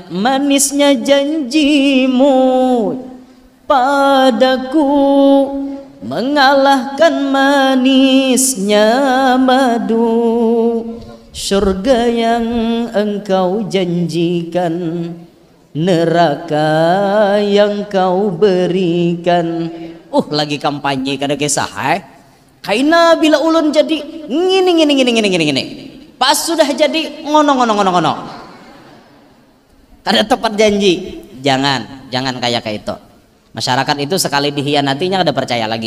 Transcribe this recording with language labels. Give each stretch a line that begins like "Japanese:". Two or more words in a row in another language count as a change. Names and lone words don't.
Indonesian: Manisnya janjimu padaku mengalahkan manisnya madu, surga yang engkau janjikan, neraka yang kau berikan.
Banjar: Lagi kampanye kada kisah kaina bila ulun jadi gini. Pas sudah jadi ngono kada tepat janji.
Indonesian: Jangan kayak itu. Masyarakat itu sekali dihianatinya ada percaya lagi.